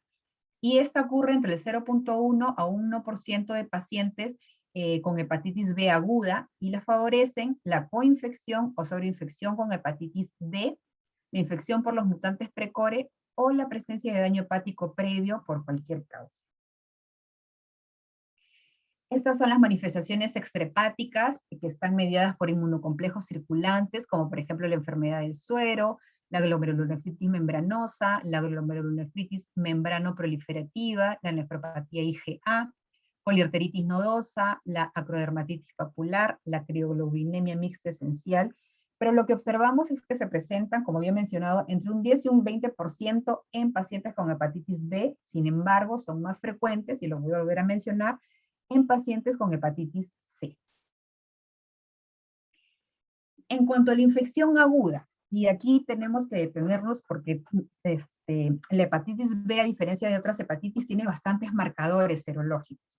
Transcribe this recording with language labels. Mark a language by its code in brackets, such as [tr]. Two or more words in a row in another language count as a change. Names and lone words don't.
[es] Y esta ocurre entre el 0.1 a 1% de pacientes con hepatitis B aguda, y la favorecen la coinfección o sobreinfección con hepatitis D, la infección por los mutantes precore o la presencia de daño hepático previo por cualquier causa. Estas son las manifestaciones extrahepáticas que están mediadas por inmunocomplejos circulantes, como por ejemplo la enfermedad del suero, la glomerulonefritis membranosa, la glomerulonefritis membranoproliferativa, la nefropatía IgA, poliarteritis nodosa, la acrodermatitis papular, la crioglobulinemia mixta esencial, pero lo que observamos es que se presentan, como había mencionado, entre un 10 y un 20% en pacientes con hepatitis B, sin embargo, son más frecuentes, y lo voy a volver a mencionar, en pacientes con hepatitis C. En cuanto a la infección aguda, y aquí tenemos que detenernos porque la hepatitis B, a diferencia de otras hepatitis, tiene bastantes marcadores serológicos.